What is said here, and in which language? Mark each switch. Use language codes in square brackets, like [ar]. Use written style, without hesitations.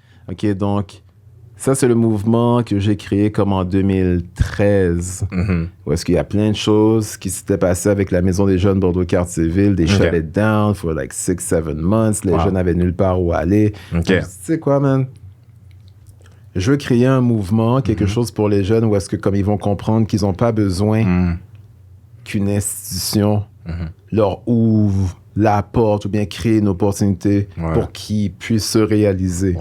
[fr] OK, donc, ça, c'est le mouvement que j'ai créé comme en 2013. Où est-ce qu'il y a plein de choses qui s'étaient passées avec la Maison des Jeunes Bordeaux-Cartierville. [en] They shut it down for like 6-7 months. [fr] Les jeunes n'avaient nulle part où aller. OK. Tu sais quoi, man? Je veux créer un mouvement, quelque chose pour les jeunes où est-ce que, comme ils vont comprendre qu'ils n'ont pas besoin qu'une institution leur ouvre la porte ou bien créer une opportunité pour qu'ils puissent se réaliser.